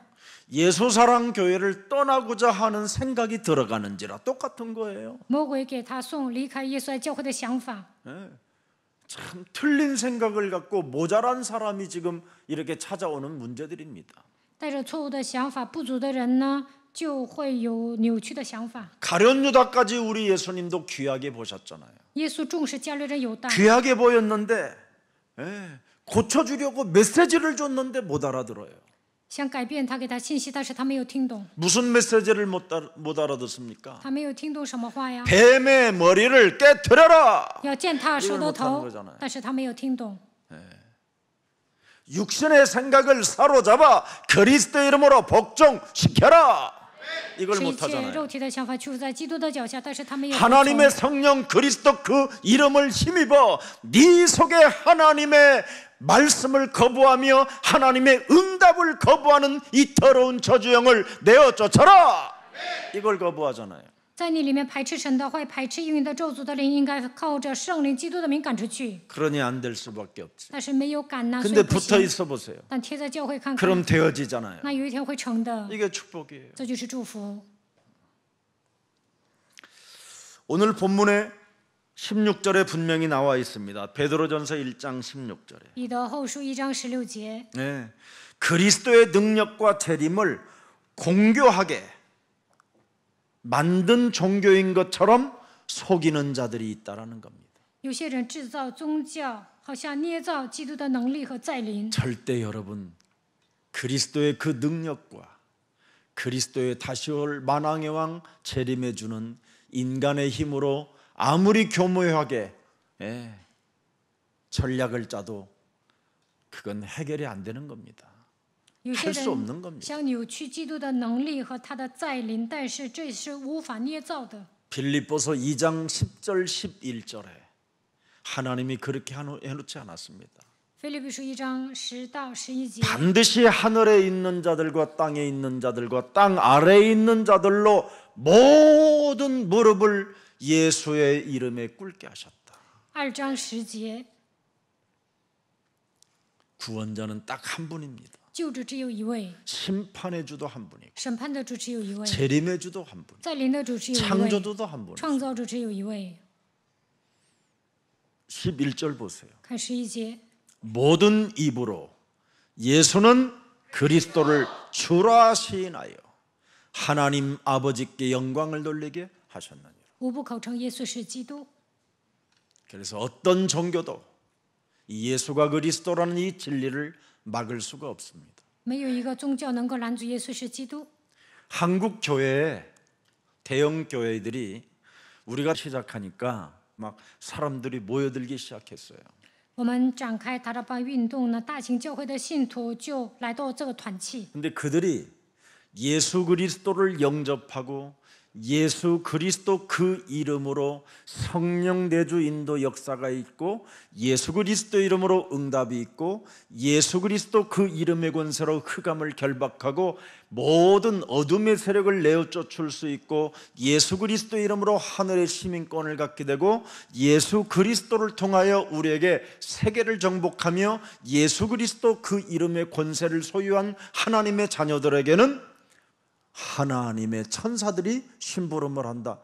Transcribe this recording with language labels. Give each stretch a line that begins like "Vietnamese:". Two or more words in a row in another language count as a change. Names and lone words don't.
Korean: 예수 사랑 교회를 떠나고자 하는 생각이 들어가는지라 똑같은 거예요.
Chinese: 魔鬼给他送离开耶稣爱教会的想法，
Korean: 참 틀린 생각을 갖고 모자란 사람이 지금 이렇게 찾아오는 문제들입니다.
Chinese: 带着错误的想法，不足的人呢，就会有扭曲的想法。
Korean: 가룟 유다까지 우리 예수님도 귀하게 보셨잖아요.
Chinese: 耶稣重视加利人犹大，
Korean: 귀하게 보였는데 고쳐주려고 메시지를 줬는데 못 알아들어요.
Chinese: 想改变他给他信息，但是他没有听懂。
Korean: 무슨 메시지를 못 알아듣습니까?
Chinese: 他没有听懂什么话呀？
Korean: 뱀의 머리를 깨트려라.
Chinese: 要践踏蛇的
Korean: 이걸
Chinese: 头
Korean: 못하는 거잖아요. ，
Chinese: 但是他没有听懂。
Korean: 육신의 생각을 사로잡아 그리스도 이름으로 복종시켜라. 이걸
Chinese: 是一切
Korean: 못하잖아요.
Chinese: 肉体的想法屈服在基督的脚下，但是他没有服
Korean: 하나님의
Chinese: 从。
Korean: 성령 그리스도 그 이름을 힘입어 네 속에 하나님의 말씀을 거부하며 하나님의 응답을 거부하는 이 더러운 저주형을 내어 쫓아라. 이걸 거부하잖아요.
Chinese: 在你里面排斥神的话，排斥应允的咒诅的灵，应该靠着圣灵基督的名赶出去。
Korean: 그러니 안 될 수밖에 없지.
Chinese: 但是没有赶呐，所以
Korean: 근데
Chinese: 不
Korean: 붙어
Chinese: 行。
Korean: 있어 보세요.
Chinese: 但贴在教会看看，
Korean: 그럼 되어지잖아요.
Chinese: 那有一天会成的，
Korean: 이게 축복이에요.
Chinese: 这就是祝福。
Korean: 오늘 본문에 16절에 분명히 나와 있습니다. 베드로전서 1장 16절에.
Chinese: 彼得后书1章16节，
Korean: 네. 그리스도의 능력과 재림을 공교하게 만든 종교인 것처럼 속이는 자들이 있다라는 겁니다.
Chinese: 有些人制造宗教，好像捏造基督的能力和再临。
Korean: 절대 여러분 그리스도의 그 능력과 그리스도의 다시 올 만왕의 왕 재림해 주는 인간의 힘으로 아무리 교묘하게 전략을 짜도 그건 해결이 안 되는 겁니다.
Chinese: 有些
Korean: 할 수
Chinese: 人
Korean: 없는 겁니다.
Chinese: 想扭曲基督的能力和他的再临，但是这是无法捏造的。
Korean: 빌립보서 2장 10절 11절에 하나님이 그렇게 해놓지 않았습니다.
Chinese: 腓立比书1章10到11节，
Korean: 반드시 하늘에 있는 자들과 땅에 있는 자들과 땅 아래에 있는 자들로 모든 무릎을 예수의 이름에 꿇게 하셨다.
Chinese: 2 章10节，
Korean: 구원자는 딱 한 분입니다.
Chinese: 救主只有一位，
Korean: 심판의 주도 한 분이고
Chinese: 审判的主只有一位，
Korean: 재림의 주도 한 분,
Chinese: 再临的主只有一位，
Korean: 창조주도 한 분.
Chinese: 创造主只有一位。
Korean: 11절 보세요.
Chinese: 看11节，
Korean: 모든 입으로 예수는 그리스도를 주라 시인하여 하나님 아버지께 영광을 돌리게 하셨느니라.
Chinese: 无不口称耶稣是基督。
Korean: 그래서 어떤 종교도 이 예수가 그리스도라는 이 진리를 막을 수가 없습니다.
Chinese: 没有一个宗教能够拦阻耶稣是基督。
Korean: 한국 교회에 대형 교회들이 우리가 시작하니까 막 사람들이 모여들기 시작했어요.
Chinese: 我们展开塔拉班运动呢，大型教会的信徒就来到这个团契。
Korean: 근데 그들이 예수 그리스도를 영접하고 예수 그리스도 그 이름으로 성령 내주 인도 역사가 있고 예수 그리스도 이름으로 응답이 있고 예수 그리스도 그 이름의 권세로 흑암을 결박하고 모든 어둠의 세력을 내어 쫓을 수 있고 예수 그리스도 이름으로 하늘의 시민권을 갖게 되고 예수 그리스도를 통하여 우리에게 세계를 정복하며 예수 그리스도 그 이름의 권세를 소유한 하나님의 자녀들에게는 하나님의 천사들이 심부름을 한다.